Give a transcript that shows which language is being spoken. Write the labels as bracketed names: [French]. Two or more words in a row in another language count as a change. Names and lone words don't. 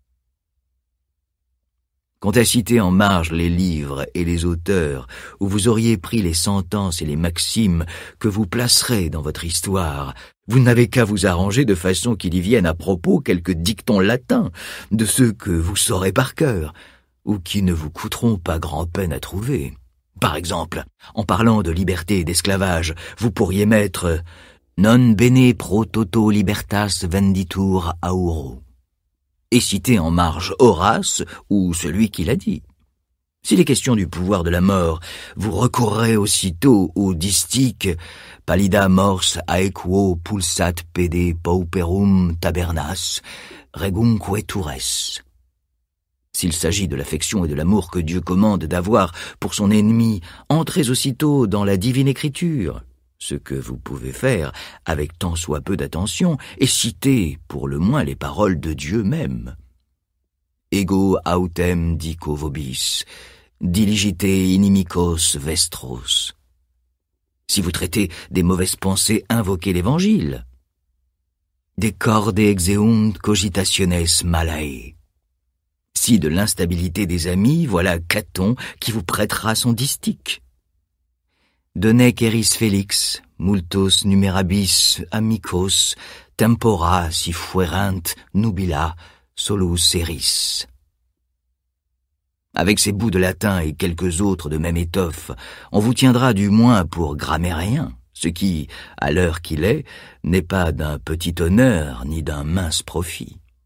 [French] Quant à citer en marge les livres et les auteurs où vous auriez pris les sentences et les maximes que vous placerez dans votre histoire, vous n'avez qu'à vous arranger de façon qu'il y vienne à propos quelques dictons latins, de ceux que vous saurez par cœur, ou qui ne vous coûteront pas grand-peine à trouver. Par exemple, en parlant de liberté et d'esclavage, vous pourriez mettre « [Latin] Non bene pro toto libertas venditur auro ». [French] et citez en marge Horace ou celui qui l'a dit. S'il est question du pouvoir de la mort, vous recourrez aussitôt au distique « [Latin] Pallida mors aequo pulsat pede pauperum tabernas, regumque tures ». [French] S'il s'agit de l'affection et de l'amour que Dieu commande d'avoir pour son ennemi, entrez aussitôt dans la divine écriture, ce que vous pouvez faire avec tant soit peu d'attention, et citez pour le moins les paroles de Dieu même. [Latin] Ego autem dico vobis, diligite inimicos vestros. [French] Si vous traitez des mauvaises pensées, invoquez l'Évangile. [Latin] Decorde exeunt cogitationes malae. [French] Si de l'instabilité des amis, voilà Caton qui vous prêtera son distique. [Latin] Donec eris felix, multos numerabis amicos, tempora si fuerant nubila solus eris. [French] Avec ces bouts de latin et quelques autres de même étoffe, on vous tiendra du moins pour grammairien, ce qui, à l'heure qu'il est, n'est pas d'un petit honneur ni d'un mince profit.